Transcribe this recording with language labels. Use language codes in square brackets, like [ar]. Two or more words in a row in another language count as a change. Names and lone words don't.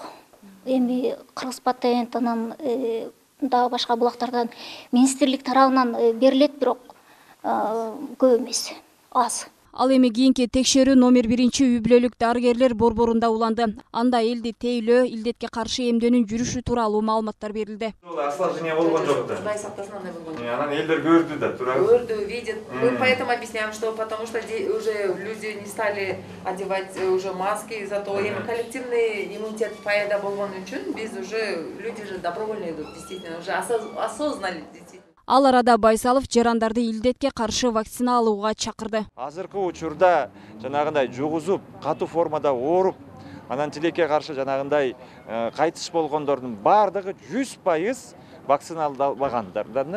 [ky] Эми Кыргыз патентинен дагы башка булактардан министрлик тарабынан берилет, бирок көп эмес, аз. Ал эми кийинки текшерүү номер 1 үй бүлөлүк дарыгерлер борборунда уланды. Анда элди тейлөө, илдетке каршы эмдөөнүн жүрүшү тууралуу маалыматтар берилди. Осложнение болгон жок да. Кудай сактасын, андай болгон. Анан элдер көрдү да, туурабы? Көрдү, [ru] видят. Мы поэтому объясняем, что потому что уже люди не стали одевать уже маски, зато им коллективный иммунитет [ky] пайда болгон үчүн биз [ru] уже люди же добровольно идут, действительно, уже осознали действительно. [ky] Ал арада Байсалов жарандарды илдетке каршы вакцина алууга чакырды. Азыркы учурда жанагындай жугузуп, катуу формада ооруп, анан тилекке каршы жанагындай кайтыш болгондордун бардыгы 100% вакциналданбагандар да.